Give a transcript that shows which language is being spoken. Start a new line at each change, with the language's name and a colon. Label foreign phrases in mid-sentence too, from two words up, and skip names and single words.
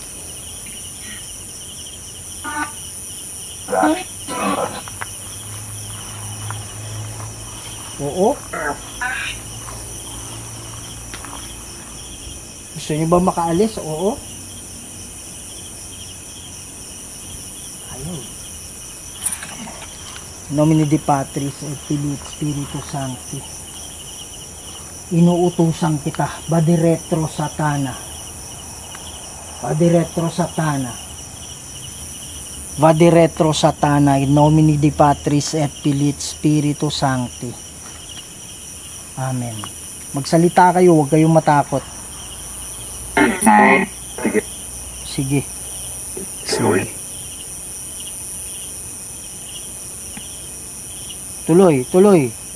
Filipino: Oo. Gusto niyo ba makaalis? Oo. Ayun.
Latin: Nomine di Patris et Filii et Spiritus Sancti.
Filipino: Inuutusan kita,
Latin: Vade retro Satana. Vade retro Satana. Vade retro Satana, in nomine di Patris et Filii et Spiritus Sancti. Amen.
Filipino: Magsalita kayo, huwag kayong matakot. Sige. Sige. Tuloy, tuloy.